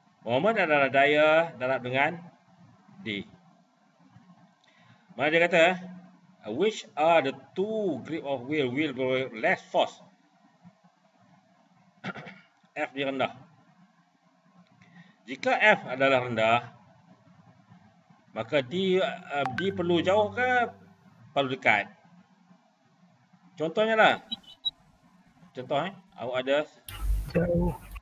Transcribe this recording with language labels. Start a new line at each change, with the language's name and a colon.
Malay: Moment adalah daya darab dengan D. Mana dia kata,
English: which are the two grip of wheel will be less force?
Malay: F dia rendah. Jika F adalah rendah, maka D perlu jauh ke perlu dekat? Contohnya lah. Contoh awak ada jauh.